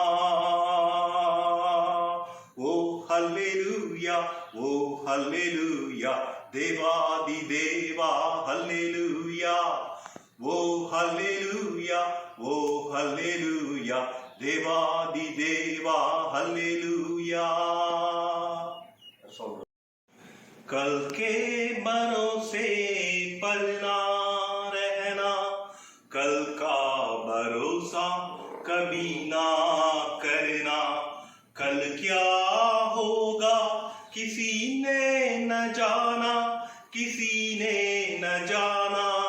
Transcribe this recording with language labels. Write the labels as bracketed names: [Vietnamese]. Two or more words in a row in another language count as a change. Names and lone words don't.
[Tamil] ஓ ஹல்லேலூயா, ஓ ஹல்லேலூயா, தேவாதி தேவா ஹல்லேலூயா. ஓ ஹல்லேலூயா, ஓ ஹல்லேலூயா, தேவாதி தேவா ஹல்லேலூயா. [Hindi] कल के भरोसे पर ना रहना, कल का भरोसा कभी ना करना. कल क्या होगा किसी ने न जाना, किसी ने न जाना.